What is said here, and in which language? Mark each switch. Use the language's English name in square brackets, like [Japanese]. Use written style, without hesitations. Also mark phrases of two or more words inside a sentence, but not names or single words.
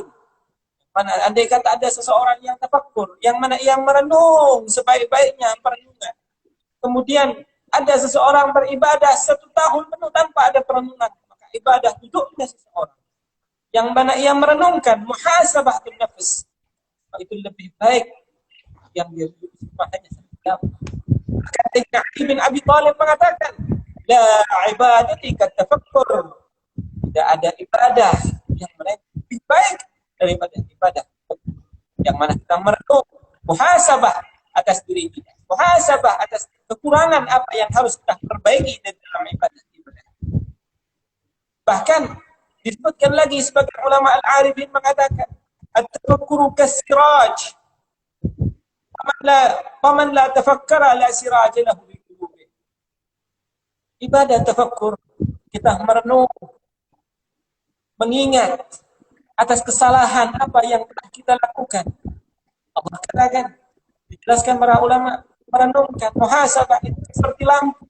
[Indonesian] Mana andai kata ada seseorang yang tafakkur, yang mana yang merenung sebaik-baiknya perenungan, kemudian ada seseorang beribadah 1 tahun penuh tanpa ada perenungan, maka ibadah duduknya seseorang yang mana ia merenungkan [Arabic] محاسبة نفس, [Indonesian] itu lebih baik yang dia duduk hanya 1 jam. Ketika Ali bin Abi Thalib mengatakan, [Arabic] لا عبادة كالتفكر, [Indonesian] tidak ada ibadah yang lebih baik daripada ibadah yang mana kita merenung, muhasabah atas diri kita, muhasabah atas kekurangan apa yang harus kita perbaiki dalam ibadah. Bahkan disebutkan lagi sebagai [Arabic] علماء العارفين [Indonesian] mengatakan [Arabic] التفكر كسراج فمن لا تفكر لا سراج له بقلوب. [Indonesian] Ibadah tafakkur, kita merenung, mengingat atas kesalahan apa yang telah kita lakukan. Allah katakan, dijelaskan para ulama, merenungkan muhasabah itu seperti lampu.